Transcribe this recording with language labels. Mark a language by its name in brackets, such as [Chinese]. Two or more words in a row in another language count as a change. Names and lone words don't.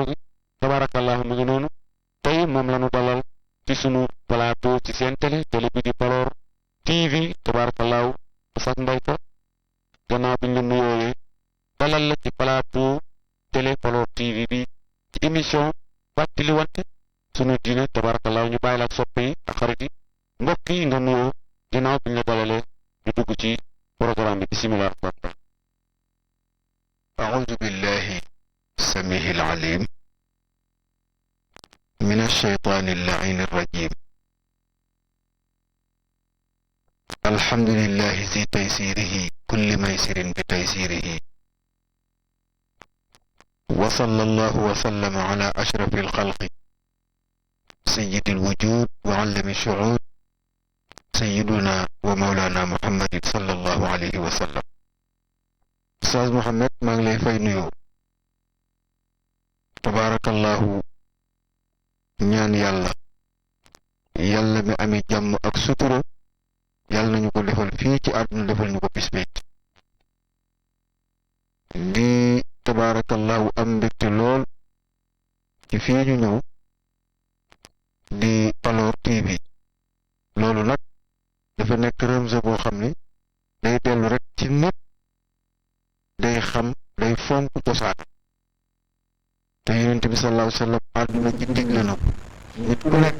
[Wolof] gi tabarakallahu mu ngi noonu tey moom la ñu dalal ci sunu plateau ci seen télé bi di Paloor TV tabarakallahu Oustaz Mbayka gannaaw bi ñu la nuyooyee dalal la ci plateau télé Paloor TV bi ci émission fàttali wante sunu diine tabarakallahu ñu bàyyi la ak soppe yi ak xarit yi mbokk yi nga nuyoo gannaaw bi ñu la dalalee ñu dugg ci programme bi bismillah. [Arabic] أعوذ بالله السميع العليم من الشيطان اللعين الرجيم الحمد لله ذي تيسيره كل ميسر بتيسيره وصلى الله وسلم على أشرف الخلق سيد الوجود وعلم الشعود سيدنا ومولانا محمد صلى الله عليه وسلم. [Wolof] Oustaz Mouhamed maa ngi lay fay nuyoo tabarakallahu ñaan yàlla mi amee jàmm ak sutura yàlla nañu ko defal fii ci àdduna defal ñu ko bis bi di tabarakallahu am mbégte lool ci fii ñu ñëw di Paloor TV loolu nag dafa nekk remse boo xam ni day dellu rek ci nit day xam day fonk cosaan te yonent bi [Arabic] صلى الله عليه وسلم [Wolof] àdduna ci digle na ko nit ku nekk